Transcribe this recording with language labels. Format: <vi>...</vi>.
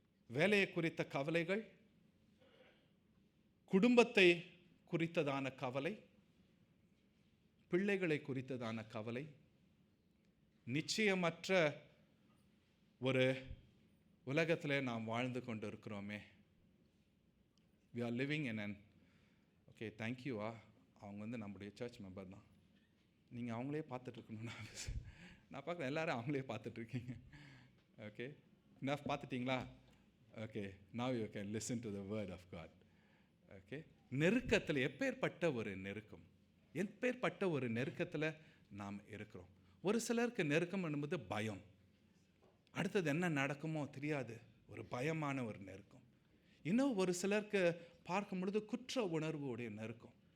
<ta>வேலையை குறித்த கவலைகள், குடும்பத்தை குறித்ததான கவலை, பிள்ளைகளை குறித்ததான கவலை, நிச்சயமற்ற ஒரு உலகத்தில் நாம் வாழ்ந்து கொண்டு இருக்கிறோமே.</ta> <en>we are living in an okay thank you</en> <ta>அவங்க வந்து நம்முடைய சர்ச் மெம்பர் தான். நீங்கள் அவங்களே பார்த்துட்ருக்கணும். நான் பார்க்குறேன் எல்லாரும் அவங்களே பார்த்துட்ருக்கீங்க. ஓகே, என்ன பார்த்துட்டிங்களா?</ta> <en>Okay, now you can listen to the word of God.</en> <ta>Okay, நெருக்கத்தில் எப்பேற்பட்ட ஒரு நெருக்கம், எப்பேற்பட்ட ஒரு நெருக்கத்தில் நாம் இருக்கிறோம். ஒரு சிலருக்கு நெருக்கம் என்பது பயம், அடுத்தது என்ன நடக்குமோ தெரியாது, ஒரு பயமான ஒரு நெருக்கம். இன்னும் ஒரு சிலருக்கு பார்க்கும் பொழுது குற்ற உணர்வு உடைய நெருக்கம்.</ta>